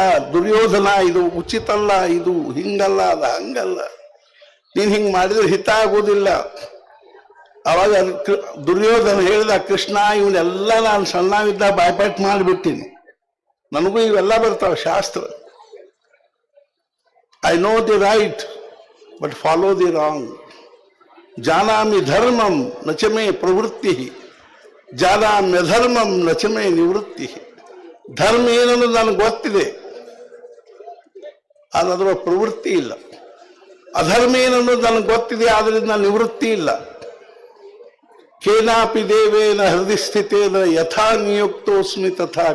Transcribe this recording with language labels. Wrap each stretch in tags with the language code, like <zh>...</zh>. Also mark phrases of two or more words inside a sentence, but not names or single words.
<kn>ದುರ್ಯೋಧನ ಇದು ಉಚಿತ ಅಲ್ಲ, ಇದು ಹಿಂಗಲ್ಲ, ಅದು ಹಂಗಲ್ಲ, ನೀನ್ ಹಿಂಗ್ ಮಾಡಿದ್ರೆ ಹಿತ ಆಗೋದಿಲ್ಲ. ಅವಾಗ ದುರ್ಯೋಧನ ಹೇಳಿದ, ಕೃಷ್ಣ ಇವನ್ನೆಲ್ಲ ನಾನು ಸಣ್ಣವಿದ್ದ ಬಾಯ್ಪಾಟ್ ಮಾಡಿಬಿಟ್ಟಿನಿ, ನನಗೂ ಇವೆಲ್ಲ ಬರ್ತಾವ ಶಾಸ್ತ್ರ.</kn> <en>I know the right but follow the wrong.</en> <sa>ಜಾನಾಮಿ ಧರ್ಮಂ ನಚಮೇ ಪ್ರವೃತ್ತಿ, ಜಾನಾಮ್ಯ ಧರ್ಮಂ ನಚಮೇ ನಿವೃತ್ತಿ.</sa> <kn>ಧರ್ಮ ಏನನ್ನೋದು ನನಗೆ ಗೊತ್ತಿದೆ, ಅದರ ಪ್ರವೃತ್ತಿ ಇಲ್ಲ. ಅಧರ್ಮ ಏನನ್ನೋದು ನನಗೆ ಗೊತ್ತಿದೆ, ಆದ್ರಿಂದ ನಿವೃತ್ತಿ ಇಲ್ಲ.</kn> <sa>ಕೇನಾಪಿ ದೇವೇನ ಹೃದಯ ಸ್ಥಿತೇನ ಯಥಾ ನಿಯುಕ್ತೋಸ್ಮಿ ತಥಾ.</sa>